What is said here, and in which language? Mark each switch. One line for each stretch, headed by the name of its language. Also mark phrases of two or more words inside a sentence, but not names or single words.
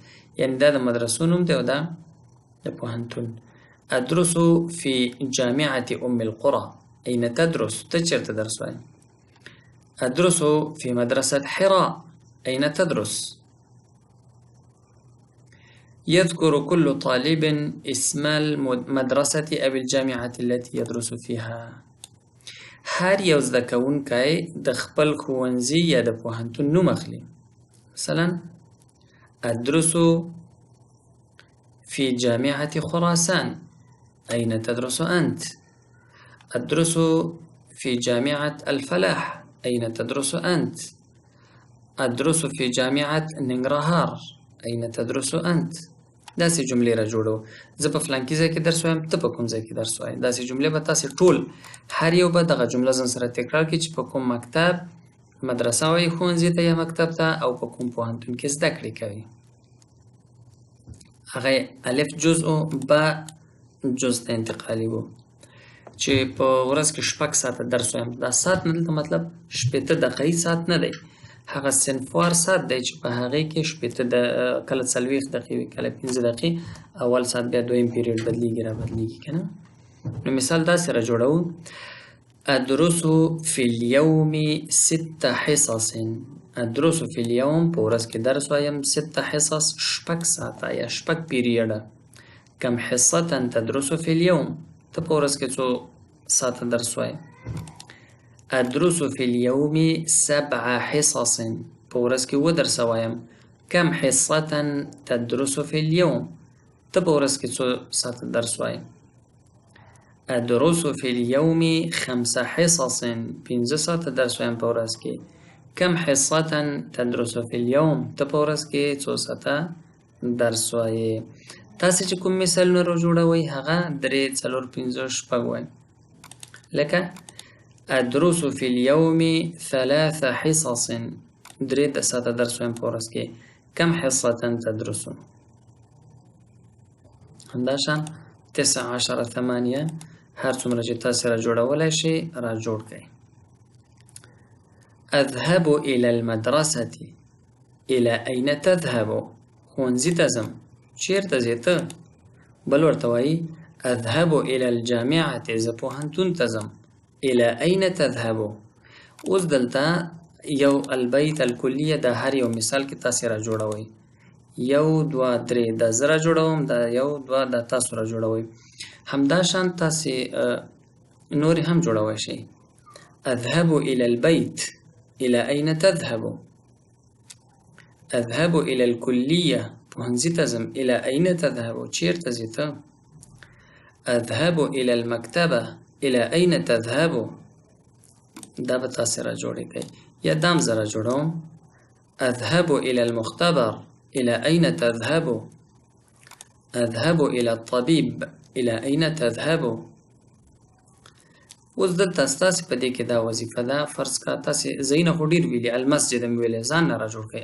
Pashto: یعنی دا د مدرسو نوم دی او دا د پوهنتون.
Arabic: ادرس فی جامعة ام القرى. أين تدرس؟
Pashto: ته چیرته درس وایې؟
Arabic: ادرس فی مدرسة حراء. أين تدرس؟ يذكر كل طالب اسم المدرسة أو الجامعة التي يدرس فيها.
Pashto: هر یو زده کوونکی د خپل ښوونځي یا د پوهنتون نوم اخلي.
Arabic: مثلا أدرس في جامعة خراسان. أين تدرس أنت؟ أدرس في جامعة الفلاح. أين تدرس أنت؟ أدرس في جامعة ننګرهار. أين تدرس أنت؟
Pashto: داسې جملې را جوړو. زه په فلانکي ځای کې درس وایم، ته په کوم ځای کې درس وایې. داسې جملې به تاسې ټول هر یو به دغه جمله ځان سره تکرار کړي چې په کوم مکتب، مدرسه وایي ښوونځي ته یا مکتب ته، او په کوم پوهنتون کې زده کړې کوي. هغه الف جزء با جزء ته انتقالي وو چې په ورځ کې 6 ساعته درس وایم. دا ساعت نه دلته مطلب 8 دقیقې ساعت نه دی، هغه صنفوار ساعت دی چې په هغې کې 8 کله 40 دقیقې کله 15 دقیقې اول ساعت بیا دویم پیریډ بدلیږي را بدلیږي که نه. نو مثال داسې را جوړو.
Arabic: أدرس في اليوم 6 حصص. أدرس في اليوم
Pashto: په ورځ کې درس وایم 6 حصص 6 ساعته یا 6 پیریډه.
Arabic: کم حصة تدرس في اليوم؟
Pashto: ته په ورځ کې څو ساعته درس وایې؟
Arabic: أدرس في اليوم 7 حصص.
Pashto: په ورځ کې 7 درس وایم.
Arabic: كم حصة تدرس في اليوم؟
Pashto: ته په ورځ کې څو ساعته درس وایې؟
Arabic: أدرس في اليوم 5 حصص.
Pashto: 5 ساعته درس وایم په ورځ کې.
Arabic: كم حصة تدرس في اليوم؟
Pashto: ته په ورځ کې څو ساعته درس وایې؟ تاسې چې کوم مثالونه را جوړوئ هغه 3 4 5 6 وایي.
Arabic: لکه أدرس في اليوم 3 حصص.
Pashto: 3 ساعته درس وایم په ورځ کې.
Arabic: كم حصة تدرس؟
Pashto: همداشان 19 8 هر څومره چې تاسې را جوړولی شئ را جوړ کړئ.
Arabic: أذهب إلى المدرسة. إلى أين تذهب؟
Pashto: ښوونځي ته ځم. چیرته ځې ته؟ بل ورته وایي
Arabic: أذهب إلى الجامعة.
Pashto: زه پوهنتون ته ځم.
Arabic: إلى أين تذهب؟
Pashto: اوس دلته یو
Arabic: البیت الکلیه
Pashto: د هر یو مثال کې تاسې را جوړوئ. 1 2 3 دا زه را جوړوم، دا 1 2 دا تاسو را جوړوئ. همداشان تاسې نورې هم جوړوی شئ.
Arabic: أذهب إلى البيت. إلى أين تذهب؟ أذهب إلى الكلية.
Pashto: پوهنځي ته ځم.
Arabic: إلى أين تذهب؟
Pashto: چیرته ځې ته؟
Arabic: أذهب إلى المكتبة. إلى أين تذهب؟
Pashto: دا به تاسې را جوړې کړئ. یا دام زه را جوړوم.
Arabic: أذهب إلى المختبر. إلى أين تذهب؟ أذهب إلى الطبيب. إلى أين تذهب؟
Pashto: اوس دلته ستاسې په دې کې دا وظیفه ده. فرض کا تاسې ځایونه خو ډېر ویلي، المسجد مې ویلی، ځان نه را جوړ کړئ.